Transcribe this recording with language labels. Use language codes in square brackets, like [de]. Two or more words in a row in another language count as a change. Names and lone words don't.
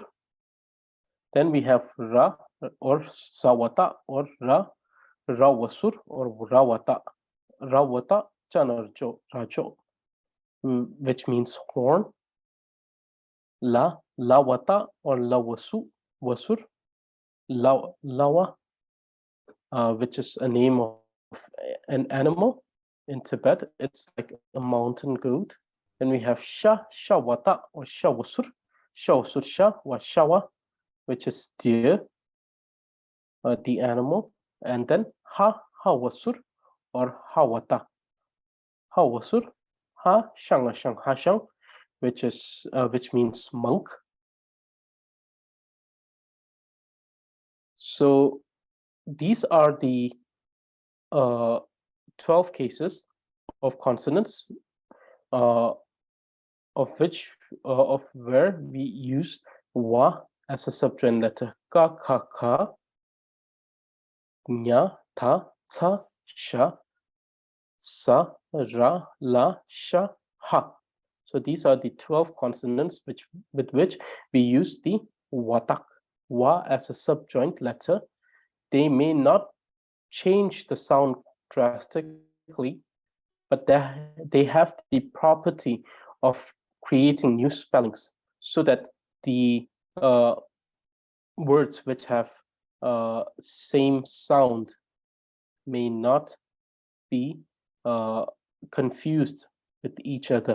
[en] Then we have ra or sawata or rawasur or rawata. [bo] Rawata chanarjo rajo, [en] which means horn. [bo] Lawata or lawasu wasur. Lawa, [en] which is a name of an animal in Tibet. It's like a mountain goat. Then we have shawata or shawasur. [bo] Shawasur sha wa shawa, [en] which is deer, the animal. And then hawasur or hawata. [bo] Hawasur, hashang, [en] which means monk. So these are the 12 cases of consonants, of where we use wa as a subjoined letter. [bo] Ka, ka, nya, ta, ca, sha, sa, ra, la, sha, ha. [en] So these are the 12 consonants with which we use the watak, wa, as a subjoined letter. They may not change the sound drastically, but they have the property of creating new spellings, so that the words which have same sound may not be confused with each other.